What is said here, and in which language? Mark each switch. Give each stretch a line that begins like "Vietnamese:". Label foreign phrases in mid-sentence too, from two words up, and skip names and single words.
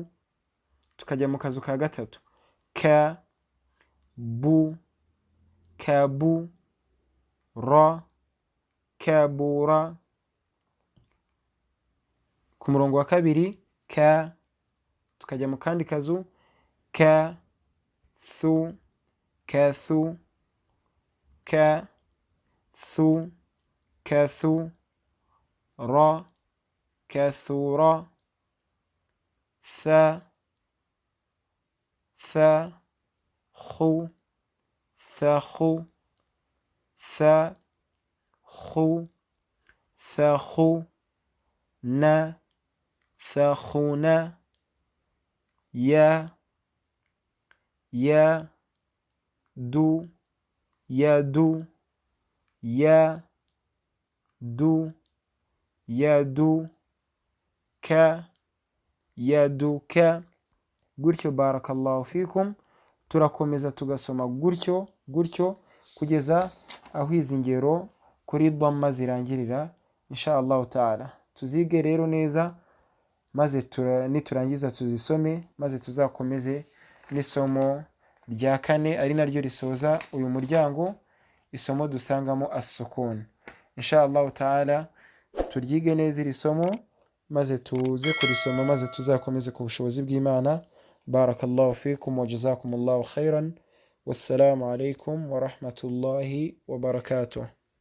Kinyarwanda: Tukajya mu kazu ka gatatu ka bu, ka bu ra, ka bu ra. Ku murongo wa kabiri ka. Tukajya mu kandi kazu ka thu, ka thu, ka thu, ka thu ra, ka thu ra.
Arabic: ثا ثا خو ثا خو ثا خو ثا خو نا ثا خو نا. يا يا دو يا دو يا دو يا دو كا يا دو كا. Gutyo بارك الله فيكم.
Kinyarwanda: Turakomeza tugasoma gutyo kugeza aho izi ngero kuri damma zirangirira
Arabic: إن شاء الله تعالى.
Kinyarwanda: Tuzige rero neza, maze niturangiza tuzisome, maze tuzakomeze n'isomo rya kane, ari naryo risoza uyu muryango, isomo dusangamo as-sukun.
Arabic: إن شاء الله تعالى
Kinyarwanda: turyige neza iri somo, maze tuze kurisoma, maze tuzakomeze ku bushobozi bw'Imana.
Arabic: بارك الله فيكم وجزاكم الله خيرا. والسلام عليكم ورحمة الله وبركاته.